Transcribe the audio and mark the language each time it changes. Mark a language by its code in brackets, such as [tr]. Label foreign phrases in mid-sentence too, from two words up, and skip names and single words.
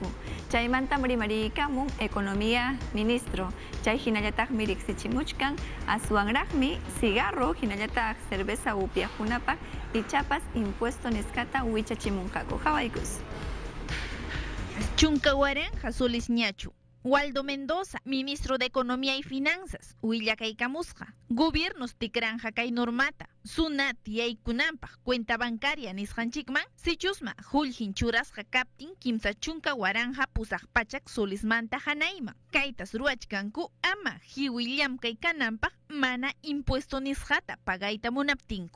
[qu] Chaymantam rimariykamun economía ministro. Chay hinallataqmi riqsichimuchkan aswanraqmi cigarro hinallataq cerveza upyaqkunapaq ichapas impuesto nisqata wichachimunqaku. Hawaykus. Chunka waranja solis ñachu. Waldo Mendoza, [es] ministro de Economía y Finanzas, [qu] willakaykamusqa. Gobiernos tikranja kay normata. Sunat yaykunampaq [es] cuenta bancaria [qu] nisqanchikman sichusma hullhin churasqa kaptin kimsa chunka waranja pusaq pachak solismanta hanayman. Kaytas ruachkanku ama hiwi llamkay kananpaq mana impuesto nisqata pagayta munaptinku.